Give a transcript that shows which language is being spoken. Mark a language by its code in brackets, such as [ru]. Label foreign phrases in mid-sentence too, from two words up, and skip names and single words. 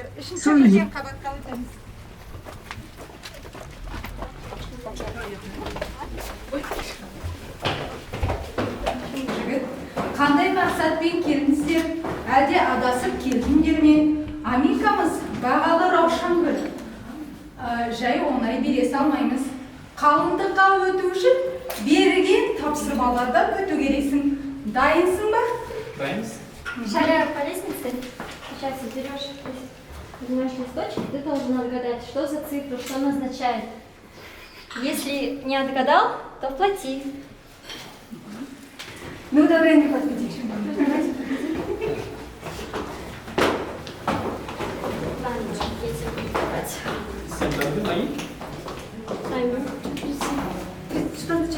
[kk] Үшінші бірден қабатқа өтеміз. Қандай мақсатпен келдіңіздер? Әлде адасып келдіңдер ме? Америкамыз бағалы раушан гүл. Жай оңай бере салмаймыз. Қалыңдыққа өту үшін берген тапсырмалардан өту керексің. Дайынсың ба? Дайынбыз. [ru] Шагая по лестнице, сейчас берешь, поднимаешь листочек, ты должен отгадать, что за цифру, что он означает. Если не отгадал, то плати. Ну, давай не подходи. Что означает?